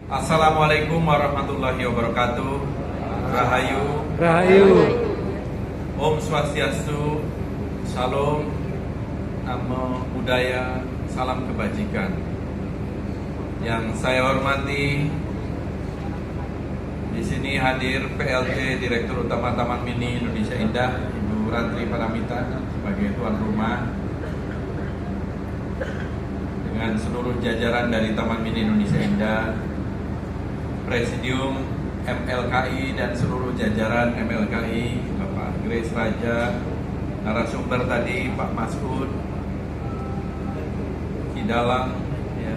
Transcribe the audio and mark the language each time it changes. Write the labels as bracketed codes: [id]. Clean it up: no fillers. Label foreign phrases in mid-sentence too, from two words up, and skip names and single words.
[ar] السلام عليكم ورحمة الله وبركاته. [id] Rahayu. Rahayu. Om Swastiastu. Salam. [pi] Namo Buddhaya. [id] Salam kebajikan. Yang saya hormati, di sini hadir PLT Direktur Utama Taman Mini Indonesia Indah, Ibu Ratri Paramita sebagai tuan rumah, dengan seluruh jajaran dari Taman Mini Indonesia Indah, Presidium MLKI dan seluruh jajaran MLKI, Bapak Grace Raja, narasumber tadi Pak Masud, Kidalang, ya.